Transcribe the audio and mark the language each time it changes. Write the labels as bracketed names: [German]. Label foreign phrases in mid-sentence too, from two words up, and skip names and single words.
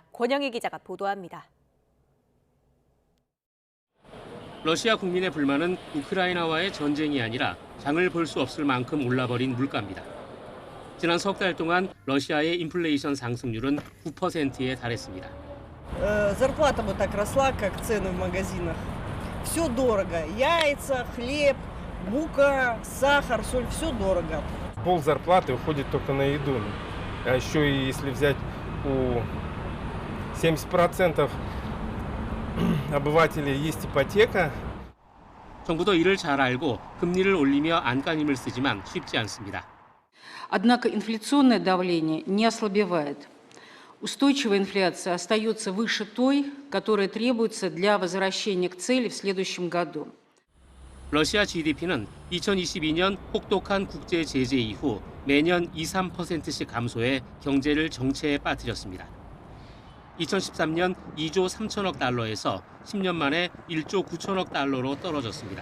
[Korean] 권영희 기자가 보도합니다. 러시아 국민의 불만은 우크라이나와의 전쟁이 아니라 장을 볼 수 없을 만큼 올라버린 물가입니다. 지난 석 달 동안 러시아의 인플레이션 상승률은 9%에 달했습니다. [Russian] Зарплата вот так росла, как цены в магазинах. Все дорого. Яйца, хлеб, мука, сахар, соль, все дорого. Пол зарплаты уходит только на еду. А еще и если взять у 70% обывателей есть ипотека. [Korean] 정부도 이를 잘 알고 금리를 올리며 안간힘을 쓰지만 쉽지 않습니다. [Russian] Однако инфляционное давление не ослабевает. Устойчивая инфляция остается выше той, которая требуется для возвращения к цели в следующем году. [Korean] 러시아 GDP는 2022년 혹독한 국제 제재 이후 매년 2-3%씩 감소해 경제를 정체에 빠뜨렸습니다. 2013년 2조 3천억 달러에서 10년 만에 1조 9천억 달러로 떨어졌습니다.